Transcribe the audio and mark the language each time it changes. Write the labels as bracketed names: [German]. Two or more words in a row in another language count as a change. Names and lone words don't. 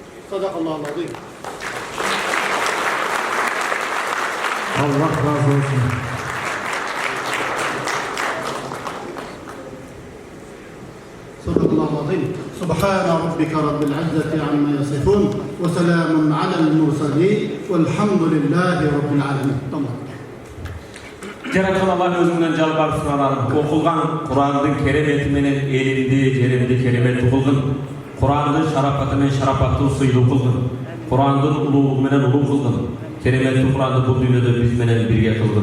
[Arabic] صدق الله العظيم. [Turkish] Allah razı olsun. [Arabic] صدق الله العظيم. سبحان ربك رب العزة عما يصفون وسلام على المرسلين والحمد لله رب العالمين. [Turkish] Tamam. [Kyrgyz] Жараткан Аллах өзүңдөн жалбарып суранарым. Окулган Курандын керемети менен элимди, жеримди кереметтүү кылгын. Курандын шарапаты менен шарапаттуу сыйлуу кылгын. Курандын улуулугу менен улуу кылгын. Кереметтүү Куранды бул дүйнөдө биз менен бирге кылгын.